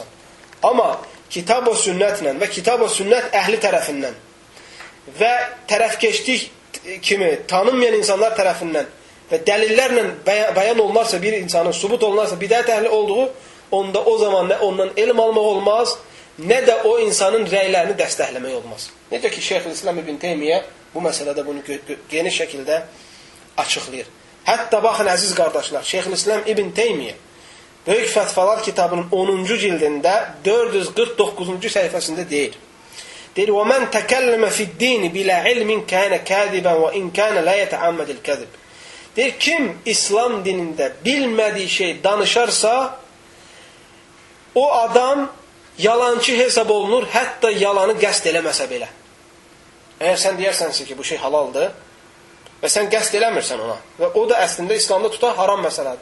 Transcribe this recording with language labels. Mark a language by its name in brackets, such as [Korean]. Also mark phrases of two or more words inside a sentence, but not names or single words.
[Azerbaijani] Amma kitab-o sünnətlə və kitab-o sünnət əhli tərəfindən və tərəfkeşlik kimi tanınmayan insanlar tərəfindən və dəlillərlə bəyan olunarsa bir insanın, sübut olunarsa bidət əhli olduğu, onda o zaman nə ondan elm almaq olmaz, nə də o insanın rəylərini dəstəkləmək olmaz. Necə ki, Şeyxülislam İbn Teymiyyə bu məsələdə bunu geniş şəkildə açıqlayır. Hətta baxın, əziz qardaşlar, Şeyxülislam İbn Teymiyyə Böyük Fətvalar kitabının 10-cu cildində 449-cu səhifəsində deyir. Deyir, [Arabic] وَمَنْ تَكَلَّمَ فِي الدِّينِ بِلَا عِلْمٍ كَانَ كَاذِبًا وَاِنْ كَانَ لَا يَتَعَمَّدِ الْكَذِبِ. [Azerbaijani] Deyir, kim İslam dinində bilmədiyi şey danışarsa, o adam yalancı hesab olunur, hətta yalanı qəsd eləməsə belə. Əgər sən deyərsənsə ki, bu şey halaldır və sən qəsd eləmirsən ona və o da əslində İslamda tutar haram məsələdir.